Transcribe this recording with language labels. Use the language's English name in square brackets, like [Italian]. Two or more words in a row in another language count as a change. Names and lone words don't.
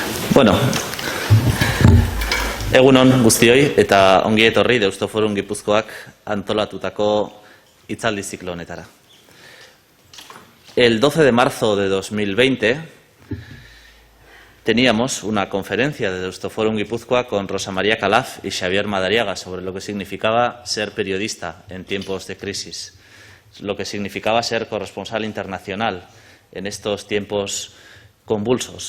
[Basque] Bueno, egunon guztioi eta ongi etorri Deustoforum Gipuzkoak antolatutako hitzaldi ziklo honetara. [Spanish] El 12 de marzo de 2020 teníamos una conferencia de Deustoforum Guipúzcoa con Rosa María Calaf y Xavier Madariaga sobre lo que significaba ser periodista en tiempos de crisis, lo que significaba ser corresponsal internacional en estos tiempos convulsos.